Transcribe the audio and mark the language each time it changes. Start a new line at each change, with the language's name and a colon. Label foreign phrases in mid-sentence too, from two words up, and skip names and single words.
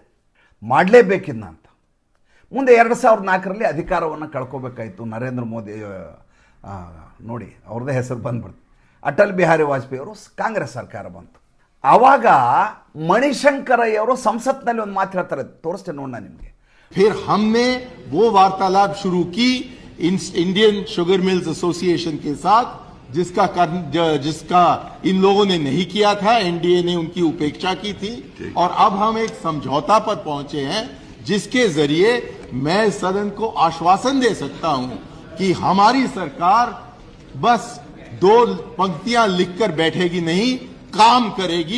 Kannada: ಮಾಡಲೇಬೇಕಿದ್ನ ಅಂತ. ಮುಂದೆ 2004ರಲ್ಲಿ ಅಧಿಕಾರವನ್ನು ಕಳ್ಕೋಬೇಕಾಯಿತು ನರೇಂದ್ರ ಮೋದಿ. ನೋಡಿ ಅವ್ರದ್ದೇ ಹೆಸರು ಬಂದ್ಬಿಡ್ತು, ಅಟಲ್ ಬಿಹಾರಿ ವಾಜಪೇಯಿ ಅವರು ಕಾಂಗ್ರೆಸ್ ಸರ್ಕಾರ ಬಂತು. ಆವಾಗ ಮಣಿಶಂಕರಯ್ಯವರು ಸಂಸತ್ನಲ್ಲಿ ಒಂದು ಮಾತು ಹೇಳ್ತಾರೆ, ತೋರಿಸ್ತೇನೆ ನೋಡೋಣ ನಿಮಗೆ.
Hindi: फिर हमने वो वार्तालाप शुरू की इंडियन शुगर मिल्स एसोसिएशन के साथ, जिसका इन लोगों ने नहीं किया था, एनडीए ने उनकी उपेक्षा की थी, और अब हम एक समझौता पर पहुंचे हैं जिसके जरिए मैं सदन को आश्वासन दे सकता हूं कि हमारी सरकार बस 2 पंक्तियां लिखकर बैठेगी नहीं, काम करेगी.